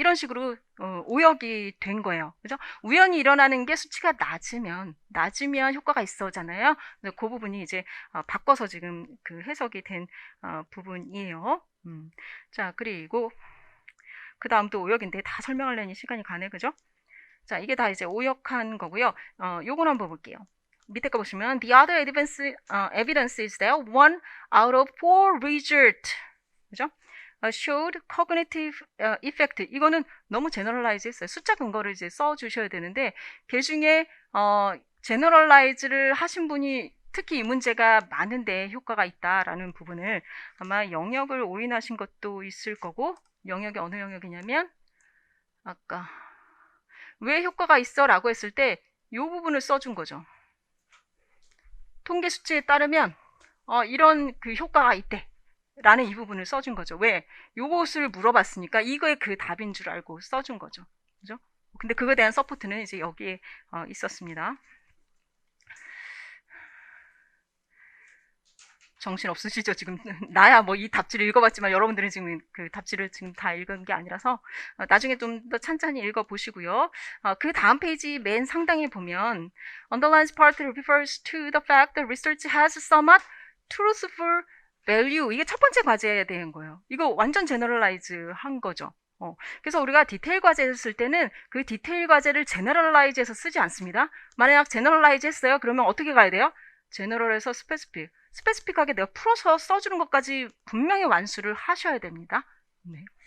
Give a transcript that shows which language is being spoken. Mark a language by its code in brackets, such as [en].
[ko] 이런 식으로 오역이 된 거예요. 그죠? 우연히 일어나는 게 수치가 낮으면 효과가 있어잖아요. 그래서 그 부분이 이제 바꿔서 지금 그 해석이 된 부분이에요. 자, 그리고 그 다음도 오역인데 다 설명하려니 시간이 가네. 그죠? 자, 이게 다 이제 오역한 거고요. 요건 한번 볼게요. 밑에 거 보시면 [en] the other evidence is that 1 out of 4 result. [ko] 그죠? [en] showed cognitive effect. [ko] 이거는 너무 제너럴라이즈 했어요. 숫자 근거를 이제 써주셔야 되는데, 그 중에, 제너럴라이즈를 하신 분이 특히 이 문제가 많은데 효과가 있다라는 부분을 아마 영역을 오인하신 것도 있을 거고, 영역이 어느 영역이냐면, 아까, 왜 효과가 있어? 라고 했을 때, 이 부분을 써준 거죠. 통계 수치에 따르면, 이런 그 효과가 있대. 라는 이 부분을 써준 거죠. 왜? 요것을 물어봤으니까 이거에 그 답인 줄 알고 써준 거죠. 그죠? 근데 그거에 대한 서포트는 이제 여기에 있었습니다. 정신 없으시죠? 지금 나야 뭐 이 답지를 읽어봤지만 여러분들은 지금 그 답지를 지금 다 읽은 게 아니라서 나중에 좀 더 찬찬히 읽어보시고요. 그 다음 페이지 맨 상단에 보면 [en] underlines part refers to the fact that research has somewhat truthful value. [ko] 이게 첫 번째 과제에 대한 거예요. 이거 완전 제너럴라이즈 한 거죠. 그래서 우리가 디테일 과제를 쓸 때는 그 디테일 과제를 제너럴라이즈해서 쓰지 않습니다. 만약 제너럴라이즈 했어요. 그러면 어떻게 가야 돼요? 제너럴에서 스페시픽. 스페시픽하게 내가 풀어서 써주는 것까지 분명히 완수를 하셔야 됩니다. 네.